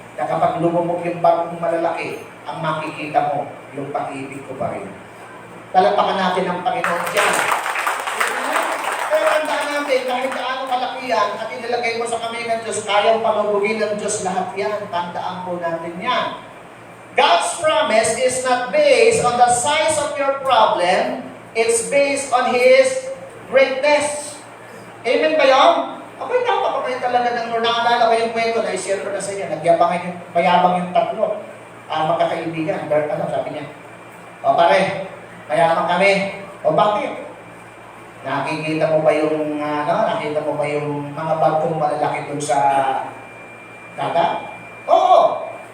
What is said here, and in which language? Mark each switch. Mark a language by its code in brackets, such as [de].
[tl] Na kapag lumubog yung barkong malalaki, ang makikita mo, yung pag-ibig ko pa rin. Talapakan natin ang Panginoon dyan. Pero tandaan natin, kahit gaano kalaki yan, at inilagay mo sa kamay ng Diyos, kayang palubugin ng Diyos lahat yan. Tandaan po natin yan. [en] God's promise is not based on the size of your problem, it's based on His greatness. [tl] Amen ba yun? Abay, napakabay talaga ng Lord. Naalala ko yung kwento na i-share ko na sa inyo. Mayabang yung tatlo. Magkakaibigan. Sabi niya, o pare, mayaman kami. O bakit? Nakikita mo ba yung, nakita mo ba yung mga barkong malalaki dun sa dagat? Oo!